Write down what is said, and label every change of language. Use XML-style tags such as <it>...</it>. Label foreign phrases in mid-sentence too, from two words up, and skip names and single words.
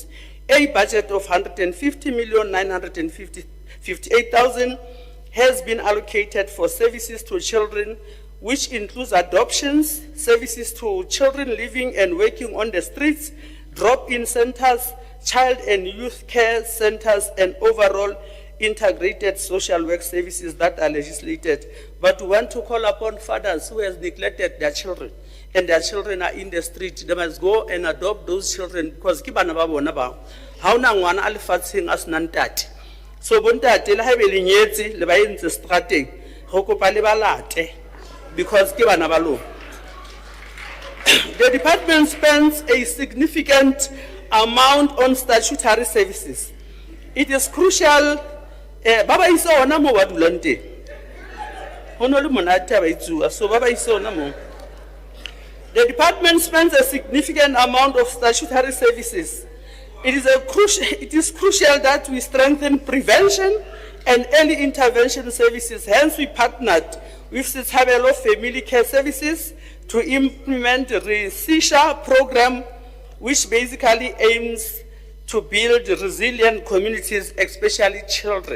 <en>A budget of 150,958,000 has been allocated for services to children, which includes adoptions, services to children living and working on the streets, drop-in centers, child and youth care centers, and overall integrated social work services that are legislated. But we want to call upon fathers who have neglected their children, and their children are in the street. They must go and adopt those children because</en> <st>ke bana ba bona ba. Ha ona ngwana a lefatsheng a sena ntate. So bontate le ha be le nyetse le ba entse strateng, go kopa le ba late because ke bana ba lona.</st> <en>The department spends a significant amount on statutory services. It is crucial.</en> <st>Baba isa ona mo wa dulang teng. Hono le monate ba itsuwa, so baba isa ona mo.</st> <en>The department spends a significant amount of statutory services. It is crucial that we strengthen prevention and early intervention services. Hence, we partnered with Sithabelo Family Care Services to implement the RESISHA program, which basically aims to build resilient communities, especially children.</en>